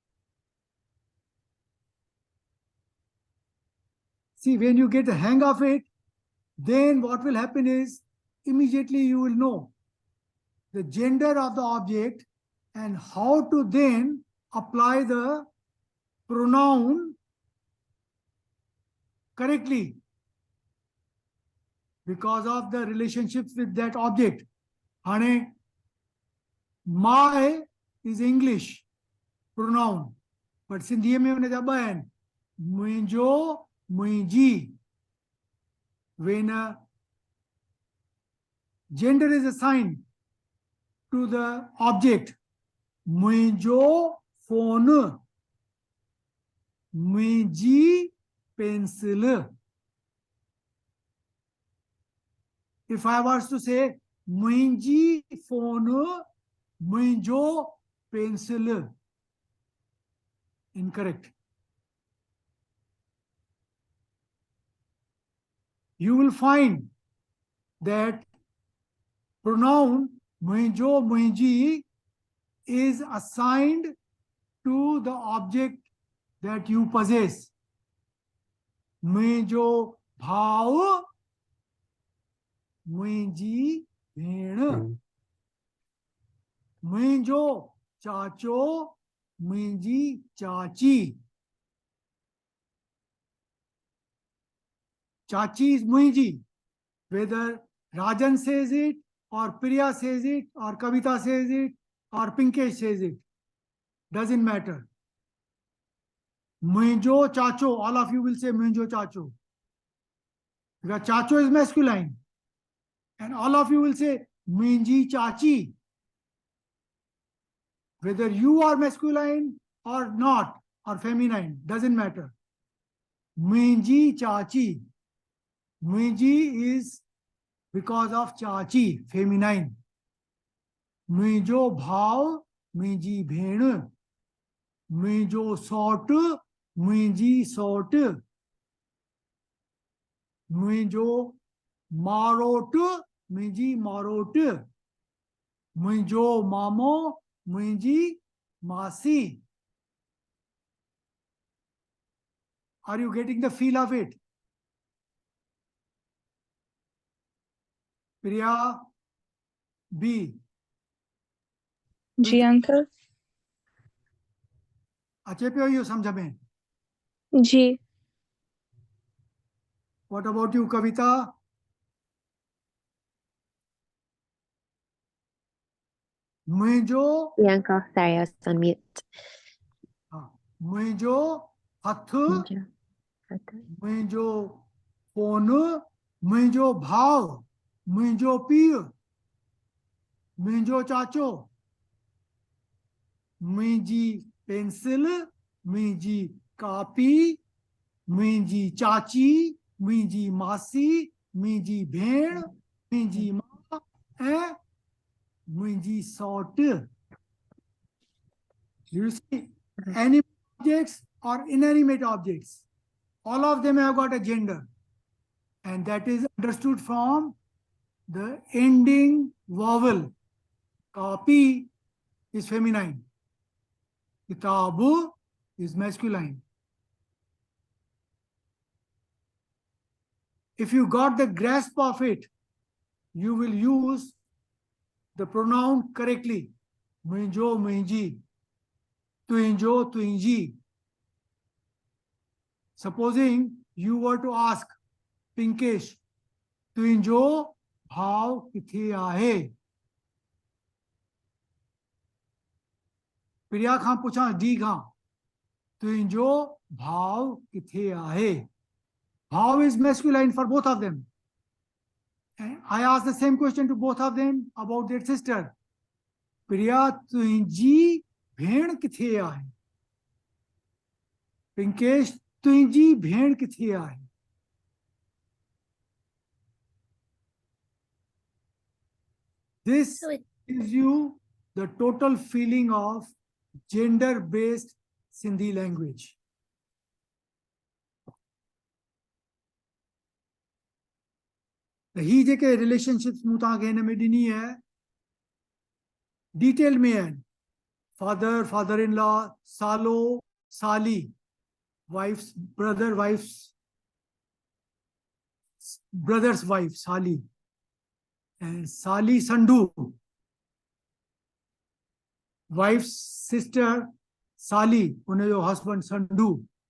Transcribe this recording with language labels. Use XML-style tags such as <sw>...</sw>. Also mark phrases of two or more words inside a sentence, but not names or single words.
<en>See, when you get the hang of it, then what will happen is, immediately you will know the gender of the object and how to then apply the pronoun correctly because of the relationships with that object. Hane, my is English pronoun, but Sindhi</en> <sd>में उन्हें जब है मुंहिंजो, मुंहिंजी.</sd> <en>When a gender is assigned to the object, मुंहिंजो phone, मुंहिंजी pencil. If I was to say मुंहिंजी phone, मुंहिंजो pencil, incorrect. You will find that pronoun</en> <sd>मुंहिंजो, मुंहिंजी</sd> <en>is assigned to the object that you possess.</en> <sd>मुंहिंजो भाउ, मुंहिंजी भेण. मुंहिंजो चाचो, मुंहिंजी चाची.</sd> <en>Chachi is मुंहिंजी. Whether Rajan says it, or Priya says it, or Kavita says it, or Pinkesh says it, doesn't matter.</en> <sd>मुंहिंजो चाचो,</sd> <en>all of you will say</en> <sd>मुंहिंजो चाचो.</sd> <en>Because chacho is masculine. And all of you will say</en> <sd>मुंहिंजी चाची.</sd> <en>Whether you are masculine or not, or feminine, doesn't matter.</en> <sd>मुंहिंजी चाची.</sd> <en>मुंहिंजी is because of चाची, feminine.</en> <sd>मुंहिंजो भाउ, मुंहिंजी भेण. मुंहिंजो सौट, मुंहिंजी सौट. मुंहिंजो मारोट, मुंहिंजी मारोट. मुंहिंजो मामो, मुंहिंजी मासी.</sd> <en>Are you getting the feel of it? Priya B.</en> <sd>जी अंकल. अचे पियो इहो सम्झ में? जी.</sd> <en>What about you, Kavita?</en> <sd>मुंहिंजो,</sd> <en>Yeah, uncle. Sorry, I was on mute.</en> <sd>मुंहिंजो हथ,</sd> <en>Ninja.</en> <sd>मुंहिंजो फोन, मुंहिंजो भाउ, मुंहिंजो पीउ, मुंहिंजो चाचो, मुंहिंजी पेंसिल, मुंहिंजी कापी, मुंहिंजी चाची, मुंहिंजी मासी, मुंहिंजी भेण, मुंहिंजी मां ऐं मुंहिंजी सौट.</sd> <en>You see, animate objects or inanimate objects, all of them have got a gender, and that is understood from the ending vowel. Copy is feminine. Kitabu is masculine. If you got the grasp of it, you will use the pronoun correctly.</en> <sd>मुंहिंजो, मुंहिंजी. तुंहिंजो, तुंहिंजी.</sd> <en>Supposing you were to ask Pinkesh,</en> <sd>तुंहिंजो भाउ किथे आहे? प्रिया खां पुछां डी खां, तुंहिंजो भाउ किथे आहे?</sd> <en>How is masculine for both of them? And I asked the same question to both of them about their sister. Priya,</en> <sd>तुंहिंजी भेण किथे आहे? Pinkesh, तुंहिंजी भेण किथे आहे?</sd> <en>This So it, gives you the total feeling of gender-based Sindhi language.</en> <sd>ही जेके relationships मूं तव्हांखे हिन में ॾिनी आहे, डिटेल में आहिनि.</sd> <en>Father, father-in-law,</en> <sd>सालो, साली,</sd> <en>wife's brother, wife's brother's wife, Sali, and Sali Sandhu. wife's sister Sali, your husband Sandhu.</en>